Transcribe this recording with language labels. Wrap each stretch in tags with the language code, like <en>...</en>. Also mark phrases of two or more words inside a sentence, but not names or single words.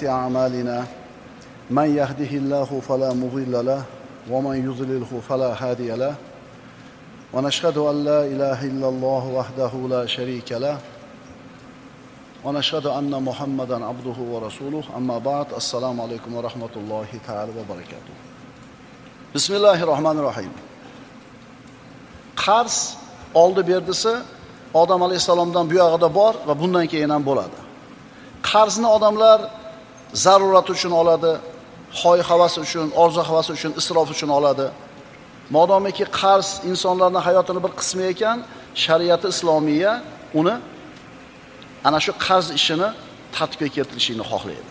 <ar>أعمالنا من يهده الله فلا مضل له ومن يضلله فلا هادي له ونشهد أن لا إله إلا الله وحده لا شريك له ونشهد أن محمدا عبده ورسوله أما بعد السلام عليكم ورحمة الله تعالى وبركاته بسم الله الرحمن الرحيم</ar> <uz>qarz oldi berdisi Odam alayhisalomdan bu yog'ida bor va bundan keyin ham bo'ladi. Qarzni odamlar zarurat uchun oladi, hoy havasi uchun, orzu havasi uchun, isrof uchun oladi. Modomiki qarz insonlarning hayotining bir qismi ekan, shariati islomiya uni ana shu qarz ishini tartibga keltirishini xohlaydi.</uz>